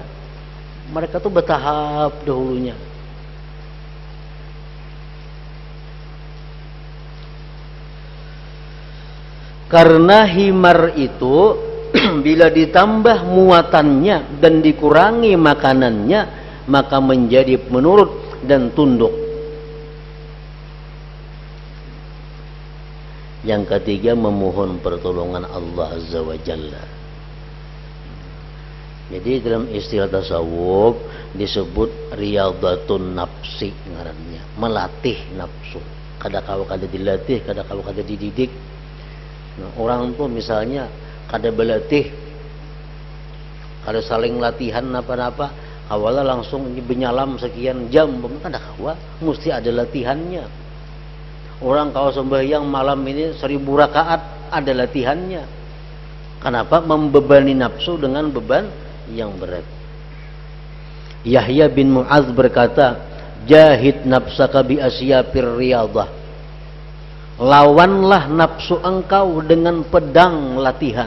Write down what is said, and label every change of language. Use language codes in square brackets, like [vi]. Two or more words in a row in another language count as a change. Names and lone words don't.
[id] Mereka tuh bertahap dahulunya. Karena himar itu bila ditambah muatannya dan dikurangi makanannya, maka menjadi menurut dan tunduk. Yang ketiga, memohon pertolongan Allah [ar] عز وجل. [id] Jadi dalam istilah tasawuf disebut [ar] رياضة النفس [id] ngarannya, melatih nafsu. [bjn] Kada-kada kada dilatih, kada-kada kada dididik. Nah, orang tuh misalnya kada berlatih, kada saling latihan apa-apa, awalnya langsung benyalam sekian jam, kada kawa, mesti ada latihannya. [id] Orang kalau sembahyang malam ini 1000 rakaat, ada latihannya. Kenapa? Membebani nafsu dengan beban yang berat. Yahya bin Mu'adz berkata, [ar] جاهد نفسك بسيف الرياضة. [id] Lawanlah nafsu engkau dengan pedang latihan.